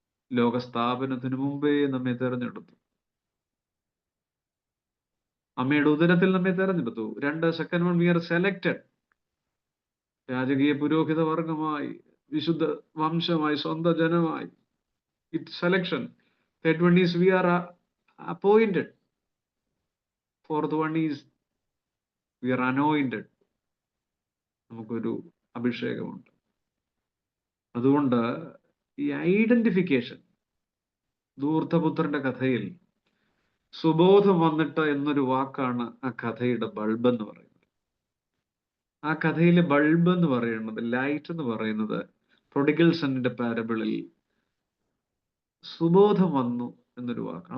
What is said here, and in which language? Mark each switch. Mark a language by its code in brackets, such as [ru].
[ml] ലോകസ്ഥാപനത്തിന് മുമ്പേ നമ്മെ തെരഞ്ഞെടുത്തു. അമ്മയുടെ ഉദരത്തിൽ നമ്മെ തെരഞ്ഞെടുത്തു. 2 സെക്കൻഡ് 1 [en] We are selected. [ml] രാജകീയ പുരോഹിത വർഗമായി, വിശുദ്ധ വംശമായി, സ്വന്തം ജനമായി. [en] It selection. Third one is we are appointed. Fourth one is we are anointed. [ml] നമുക്കൊരു അഭിഷേകമുണ്ട്. അതുകൊണ്ട് ഈ ഐഡന്റിഫിക്കേഷൻ, ധൂർത്തപുത്രന്റെ കഥയിൽ സുബോധം വന്നിട്ട് എന്നൊരു വാക്കാണ് ആ കഥയുടെ ബൾബ് എന്ന് പറയുന്നത്. ആ കഥയിലെ ബൾബ് എന്ന് പറയുന്നത്, ലൈറ്റ് എന്ന് പറയുന്നത്, പ്രൊഡിഗൽ സണ്ണിന്റെ പാരബിളിൽ സുബോധം വന്നു എന്നൊരു വാക്കാണ്.